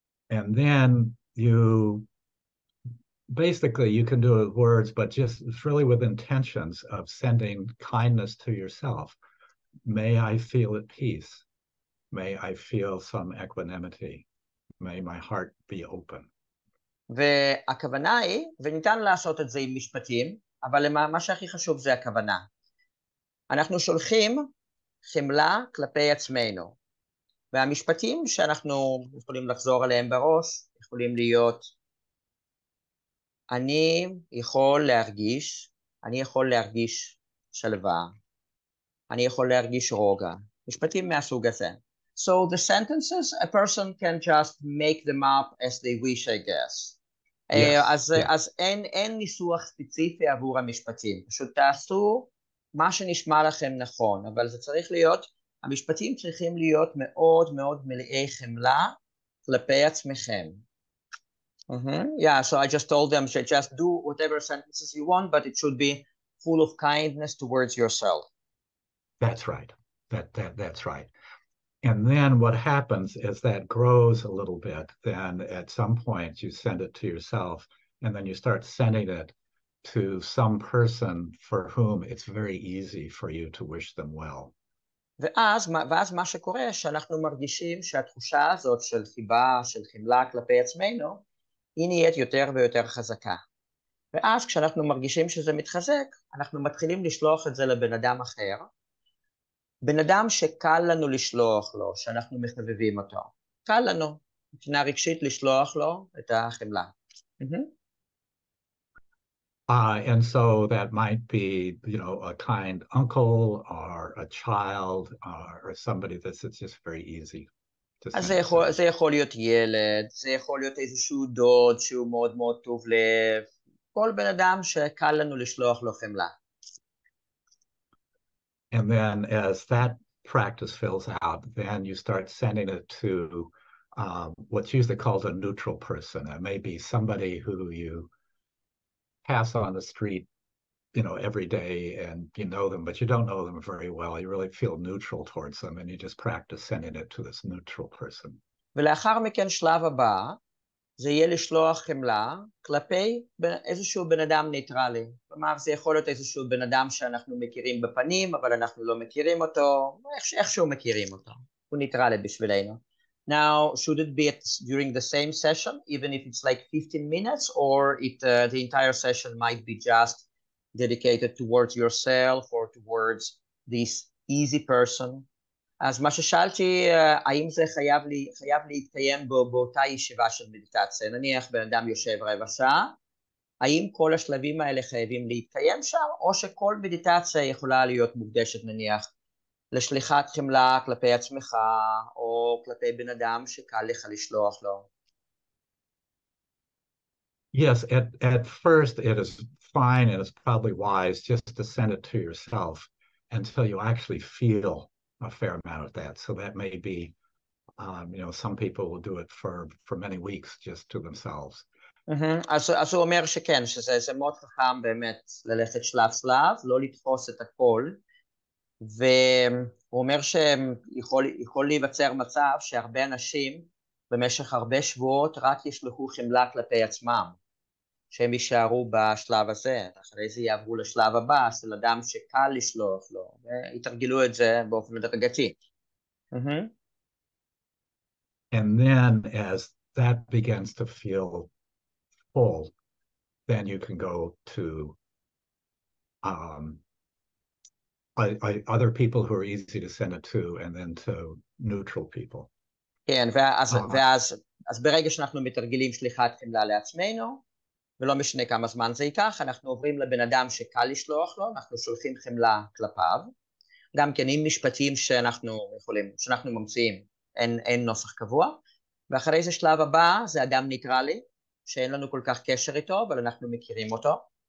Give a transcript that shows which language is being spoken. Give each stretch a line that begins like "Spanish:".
English: And then you can do it with words, but just it's really with intentions of sending kindness to yourself. May I feel at peace. May I feel some equanimity. may my heart be open.
Hebrew: והכוונה היא, וניתן לעשות את זה עם משפטים, אבל מה שהכי חשוב זה הכוונה. אנחנו שולחים חמלה כלפי עצמנו, והמשפטים שאנחנו יכולים לחזור עליהם בראש, יכולים להיות, אני יכול להרגיש שלווה, אני יכול להרגיש רוגע, משפטים מהסוג הזה.
English: So the sentences, a person can just make them up as they wish, I guess.
Hebrew: אז אין ניסוח ספציפי עבור המשפטים, פשוט תעשו מה שנשמע לכם נכון, אבל זה צריך להיות, המשפטים צריכים להיות מאוד מאוד מלאי חמלה כלפי עצמכם.
English: Yeah, so I just told them, just do whatever sentences you want, but it should be full of kindness towards yourself. That's right. That's right. And then what happens is that grows a little bit. Then at some point you send it to yourself, and then you start sending it to some person for whom it's very easy for you to wish them well.
Hebrew: ואז מה שקורה, שאנחנו מרגישים שהתחושה הזאת של חיבה, של חמלה כלפי עצמנו, היא נהיית יותר ויותר חזקה. ואז כשאנחנו מרגישים שזה מתחזק, אנחנו מתחילים לשלוח את זה לבן אדם אחר, בן אדם שקל לנו לשלוח לו, שאנחנו מחבבים אותו. קל לנו, מבחינה רגשית לשלוח לו את החמלה.
English: And so that might be, you know, a kind uncle or a child or somebody that's just very easy.
Hebrew: אז זה יכול להיות ילד, זה יכול להיות איזשהו דוד שהוא מאוד מאוד טוב לב, כל בן אדם שקל לנו לשלוח לו חמלה.
English: And then as that practice fills out, then you start sending it to what's usually called a neutral person. It may be somebody who you pass on the street, you know, every day and you know them, but you don't know them very well. You really feel neutral towards them and you just practice sending it to this neutral person.
Hebrew: ולאחר מכן שלב הבא, זה יהיה לשלוח חמלה כלפי איזשהו בן אדם ניטרלי. כלומר, זה יכול להיות איזשהו בן אדם שאנחנו מכירים בפנים, אבל אנחנו לא מכירים אותו, איכשהו מכירים אותו. הוא ניטרלי בשבילנו.
English: Now, should it be during the same session, even if it's like 15 minutes, or the entire session might be just dedicated towards yourself or towards this easy person?
Hebrew: אז מה ששאלתי, האם זה חייב להתקיים באותה ישיבה של מדיטציה? נניח בן אדם יושב רבע שעה, האם כל השלבים האלה חייבים להתקיים שם, או שכל מדיטציה יכולה להיות מוקדשת נניח לשליחת חמלה כלפי עצמך, או כלפי בן אדם שקל לך לשלוח לו?
English: Yes, at first it is fine and it's probably wise just to send it to yourself until you actually feel a fair amount of that. So that may be, you know, some people will do it for many weeks just to themselves.
Hebrew: אז הוא אומר שכן, שזה מאוד חכם באמת ללכת שלב שלב, לא לתפוס את הכל, והוא אומר שיכול להיווצר מצב שהרבה אנשים במשך הרבה שבועות רק ישלחו חמלה כלפי עצמם, שהם יישארו בשלב הזה, אחרי זה יעברו לשלב הבא, של אדם שקל לשלוח לו, ויתרגלו את זה באופן הדרגתי.
English: And then as that begins to feel full, then you can go to other people who are easy to send it to, and then to neutral people.
Hebrew: כן, ואז ברגע שאנחנו מתרגלים שליחת חמלה לעצמנו, ולא משנה כמה זמן זה ייקח, אנחנו עוברים לבן אדם שקל לשלוח לו, אנחנו שולחים חמלה כלפיו, גם כן עם משפטים שאנחנו ממציאים, אין נוסח קבוע, ואחרי זה שלב הבא זה אדם ניטרלי, שאין לנו כל כך קשר איתו, אבל אנחנו מכירים אותו.